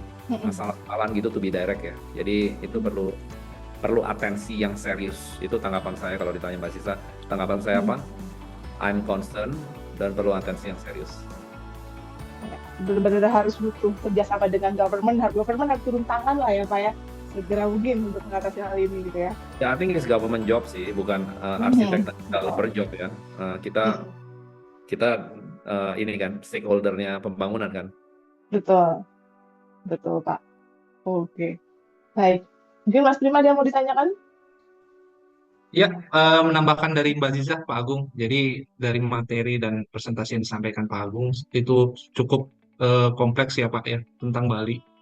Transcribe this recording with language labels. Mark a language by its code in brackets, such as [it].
[id] salah-salahan gitu [en] to be direct [id] ya. Jadi itu perlu atensi yang serius. Itu tanggapan saya kalau ditanya Mbak Sisa. Tanggapan saya apa? [en] I'm concerned [id] dan perlu atensi yang serius. Benar-benar harus butuh kerjasama dengan government harus turun tangan lah ya Pak ya, segera mungkin untuk mengatasi hal ini gitu ya. [en] Ya, I think it's government job [id] sih, bukan arsitek dan [en] developer job ya. [id] Kita ini kan stakeholdernya pembangunan kan. Betul Pak. Oke, baik. Mungkin Mas Prima ada yang mau ditanyakan? Ya, menambahkan dari Mbak Ziza, Pak Agung. Jadi dari materi dan presentasi yang disampaikan Pak Agung itu cukup kompleks ya Pak ya tentang Bali.